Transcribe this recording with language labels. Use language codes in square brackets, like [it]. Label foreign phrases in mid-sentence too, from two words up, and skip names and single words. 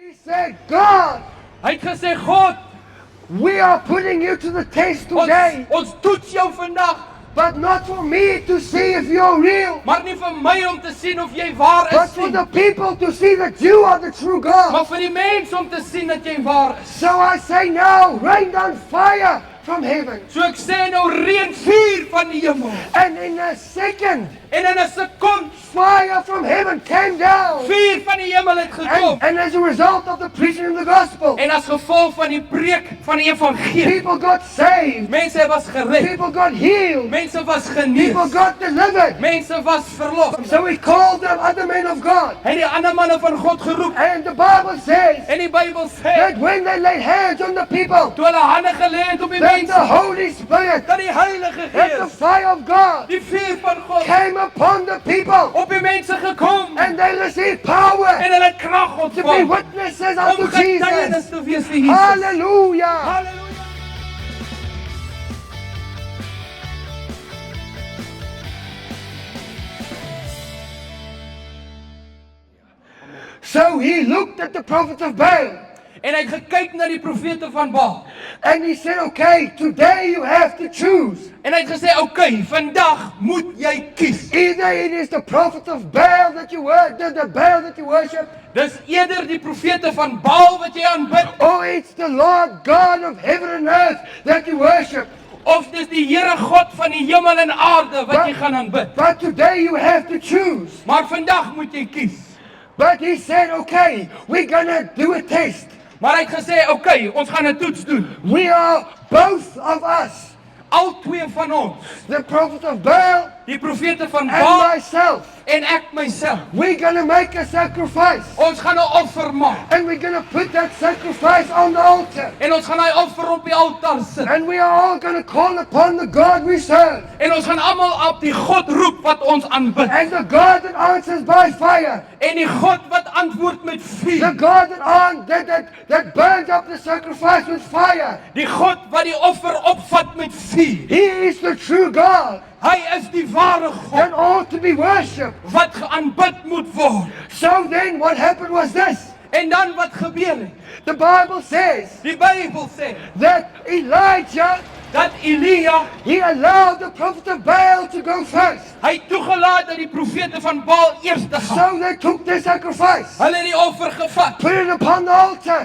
[en] said, God, [af] Hy het gesê, God, [en] we are putting you to the test today, [af] ons toets jou vandag, [en] but not for me to see if you're real, [af] maar nie vir my om te sien of jy waar [en] but [af] is [en] for [af] nie, [en] the people to see that you are the true God. [af] maar vir die mens om te sien dat jy waar is. [en] So I say now, rain down fire from heaven. [af] So ek sê nou reën vuur van die hemel. [en] And in a second, [af] En in 'n sekond, [en] fire from heaven came down. [af] vuur van die hemel het gekom. [en] And as a result of the preaching of the gospel, [af] En as gevolg van die preek van die evangelie, [en] people got saved, [af] mense was gered, [en] people got healed, [af] mense was [en] people [af] genees, [en] got delivered. [af] mense was verlos. [en] So we called them other men of God. [af] Hy het die ander manne van God geroep. [en] And the Bible says [af] En die Bybel sê, [en] that when they laid hands on the people, [af] toe hulle hande gelê het op die [en] that the [af] mense, [en] Holy Spirit, [af] dat die Heilige [en] that the [af] Gees, [en] fire of God [af] die vuur van God, [en] came upon the people, [af] op die mense gekom. [en] and they received power [af] En hulle het krag [en] to be [af] ontvang [en] witnesses [af] om [en] unto [af] getuienis [en] Jesus. [af] te wees vir Jesus. [en] Hallelujah. [af] Halleluja. [en] So he looked at the prophets of Baal, [af] En hy het gekyk na die profete van Baal. [en] and he said, okay, today you have to choose. [af] En hy het gesê, "Oké, vandag moet jy kies. [en] Either it is the prophets of Baal that you worship, the Baal that you worship, [af] Dis eerder die profete van Baal wat jy aanbid, [en] or it's the Lord God of heaven and earth that you worship. [af] of dis die Here God van die hemel en aarde wat jy gaan aanbid. [en] But today you have to choose. [af] Maar vandag moet jy kies." [en] But he said, okay, we're gonna do a test. [af] Maar hy het gesê, "Oké, ons gaan 'n toets doen. [en] We are both of us, [af] Al twee van ons, [en] the prophets of Baal [af] die profete van [en] and [af] Baal [en] myself. [af] en ek myself. [en] We're gonna make a sacrifice, [af] Ons gaan 'n offer maak [en] and we're gonna put that sacrifice on the altar. [af] en ons gaan daai offer op die altaar sit. [en] And we are all gonna call upon the God we serve. [af] En ons gaan almal op die God roep wat ons aanbid. [en] And the God that answers by fire. [af] En die God wat antwoord met [en] The [af] vuur. [en] God that burns up the sacrifice with fire. [af] Die God wat die offer opvat met vuur. [en] He is the true God [af] Hy is die ware God [en] that ought to be worshipped. [af] wat geaanbid moet word. [en] So then what happened was this. [af] En dan wat gebeur het? [en] The Bible says [af] Die Bybel sê [en] that Elijah, [af] dat Elia, [en] he allowed the prophet of Baal to go first. [af] hy het toegelaat dat die profete van Baal eers te gaan. [en] So they took their sacrifice, [af] Hulle het die offer gevat [en] put it upon the altar,